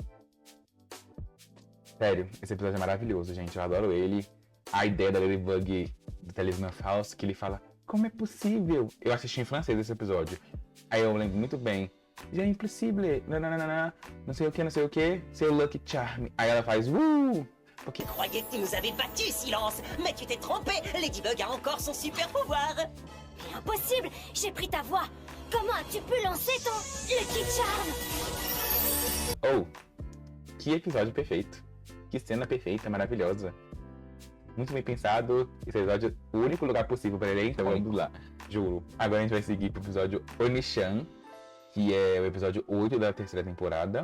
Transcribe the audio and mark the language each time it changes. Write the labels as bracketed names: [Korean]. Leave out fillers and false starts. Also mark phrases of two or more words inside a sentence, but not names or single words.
[Portuguese] Sério, esse episódio é maravilhoso, gente. Eu adoro ele. A ideia da Ladybug do Talismã Falso, que ele fala, como é possível? Eu assisti em francês esse episódio. Aí eu lembro muito bem. Já é impossível. Não sei o que. Seu Lucky Charm. Aí ela faz, [French] Tu croyais que tu nous avais battus, Silence, mais tu t'es trompé. Ladybug a encore son super pouvoir. Mais impossible, j'ai pris ta voix. Comment as-tu pu lancer ton Lucky Charm? [Portuguese] Oh, que episódio perfeito. Que cena perfeita, maravilhosa. Muito bem pensado. Esse episódio é o único lugar possível para ele, então vamos lá. Juro. Agora a gente vai seguir pro episódio Onichan, que é o episódio 8 da terceira temporada.